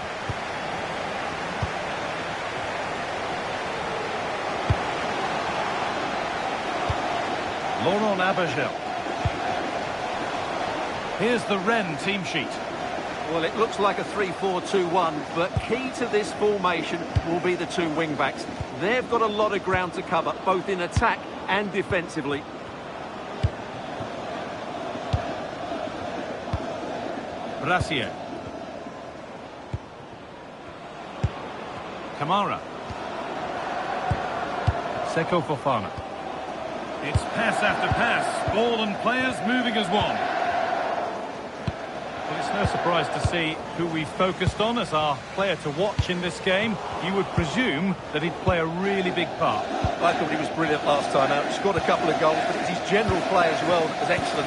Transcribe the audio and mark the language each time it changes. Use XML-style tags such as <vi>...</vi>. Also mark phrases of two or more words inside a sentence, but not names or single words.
<en>Laurent Abergel. Here's the Rennes team sheet. Well, it looks like a 3-4-2-1, but key to this formation will be the two wing-backs. They've got a lot of ground to cover, both in attack and defensively. Brassier. Kamara. Seko Fofana. It's pass after pass, ball and players moving as one. Well, it's no surprise to see who we focused on as our player to watch in this game. You would presume that he'd play a really big part. I thought he was brilliant last time out. He scored a couple of goals, but it's his general play as well that was excellent.</en>